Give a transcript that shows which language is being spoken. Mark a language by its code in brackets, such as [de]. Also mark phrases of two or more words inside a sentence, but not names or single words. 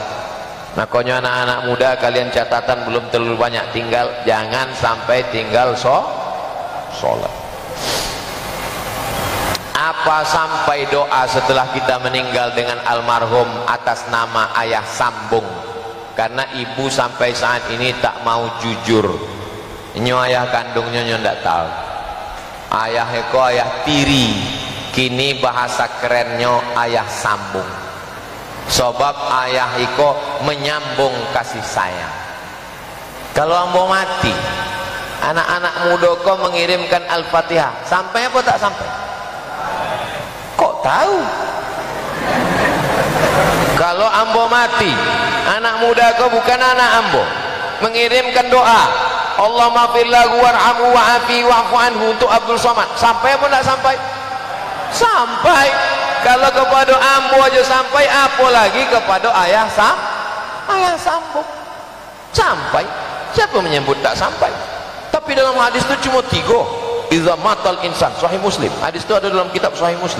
[id] Makanya anak-anak muda, kalian catatan belum terlalu banyak tinggal, jangan sampai tinggal sholat. Apa sampai doa setelah kita meninggal dengan almarhum atas nama ayah sambung, karena ibu sampai saat ini tak mau jujur. [min] Nyo ayah kandungnya nyo ndak tahu. Ayah eko ayah tiri, kini bahasa kerennya ayah sambung. [id] Sebab ayah iko menyambung kasih sayang. Kalau ambo mati, anak-anak muda ko mengirimkan Al-Fatihah, sampai apa tak sampai? Kok tahu? Kalau ambo mati, anak muda ko bukan anak ambo, mengirimkan doa, [ar] اللهم اغفر له وارحمه وعافه واعف عنه [id] untuk Abdul Somad, sampai apa tak sampai? Sampai. Kalau kepada ambo aja sampai, apalagi kepada ayah sambung. Sampai. Siapa menyebut tak sampai? Tapi dalam hadis itu cuma 3. [ar] إذا مات الإنسان, [id] Sahih Muslim. Hadis itu ada dalam kitab Sahih Muslim.